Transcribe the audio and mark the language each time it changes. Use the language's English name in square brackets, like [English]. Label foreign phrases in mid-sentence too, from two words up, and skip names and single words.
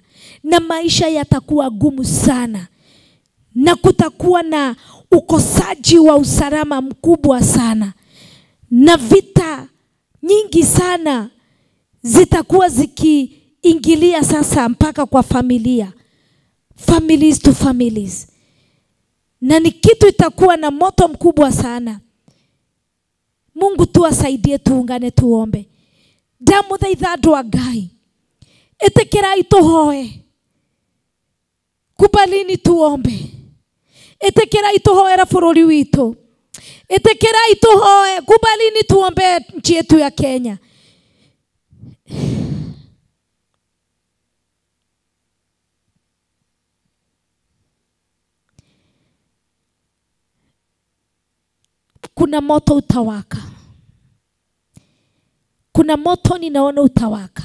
[Swahili] Na maisha yatakuwa gumu sana. Na kutakuwa na ukosaji wa usalama mkubwa sana. Na vita nyingi sana zitakuwa zikiingilia sasa mpaka kwa familia. [English] Families to families. [Swahili] Na ni kitu itakuwa na moto mkubwa sana. Mungu tuwasaidie tuungane tuombe. [Kikuyu] Damu thaitha wa Ngai. Etekerai tuhoe. [Swahili] Kubalini tuombe. [Kikuyu] Etekerai tuhoera bũrũri witũ. Etekerai tuhoe. [Swahili] Kubalini tuombe nchi yetu ya Kenya. Kuna moto utawaka. Kuna moto ninaona utawaka.